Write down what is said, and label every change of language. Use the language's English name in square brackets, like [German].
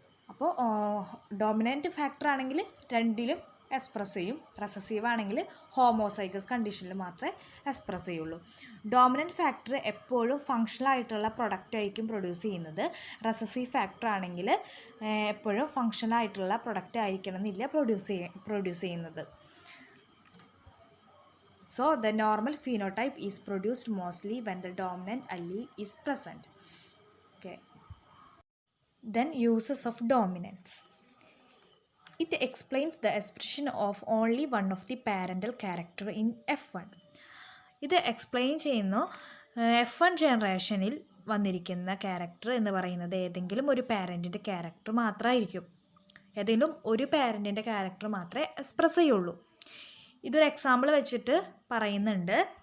[Malayalam] അപ്പോൾ dominant factor ആണെങ്കിൽ രണ്ടിലും എക്സ്പ്രസ് ചെയ്യും, റെസസീവ് ആണെങ്കിൽ ഹോമോസൈഗസ് കണ്ടീഷനിൽ മാത്രമേ എക്സ്പ്രസ് ചെയ്യുള്ളൂ. ഡോമിനൻ്റ് ഫാക്ടർ എപ്പോഴും ഫങ്ഷണൽ ആയിട്ടുള്ള പ്രൊഡക്റ്റ് ആയിരിക്കും പ്രൊഡ്യൂസ് ചെയ്യുന്നത്. റെസസീവ് ഫാക്ടർ ആണെങ്കിൽ എപ്പോഴും ഫങ്ഷണൽ ആയിട്ടുള്ള പ്രൊഡക്റ്റ് ആയിരിക്കണം എന്നില്ല പ്രൊഡ്യൂസ് ചെയ്യുന്നത്. [English] So the normal phenotype is produced mostly when the dominant allele is present. Okay. Then uses of dominance. it explains the expression of only one of the parental character in F1. [Malayalam] ഇത് explain ചെയ്യുന്നു F1 ജനറേഷനിൽ വന്നിരിക്കുന്ന character എന്ന് പറയുന്നത് ഏതെങ്കിലും ഒരു പാരൻറ്റിൻ്റെ character മാത്രമായിരിക്കും. ഏതെങ്കിലും ഒരു പാരൻറ്റിൻ്റെ ക്യാരക്ടർ മാത്രമേ എക്സ്പ്രസ് ചെയ്യുള്ളൂ. ഇതൊരു എക്സാമ്പിൾ വെച്ചിട്ട് പറയുന്നുണ്ട്.